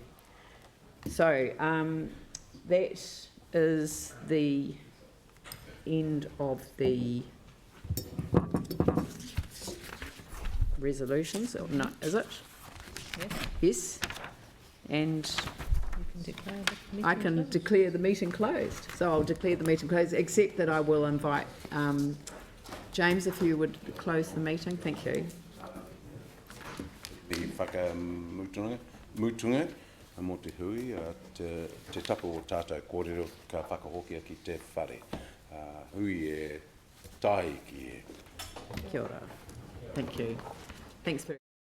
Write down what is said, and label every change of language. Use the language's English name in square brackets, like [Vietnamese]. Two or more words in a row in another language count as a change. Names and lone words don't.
[English] So that is the end of the resolutions. Or no, is it? Yes. Yes. And I can declare the meeting closed. So I'll declare the meeting closed, except that I will invite James, if you would close the meeting. Thank you. [Māori] Mutunga, mo te hui, te tapu o tātou kōrero ka whakahokia ki te whare. Hui e tahi ki e. Kia ora. [English] Thank you. Thanks very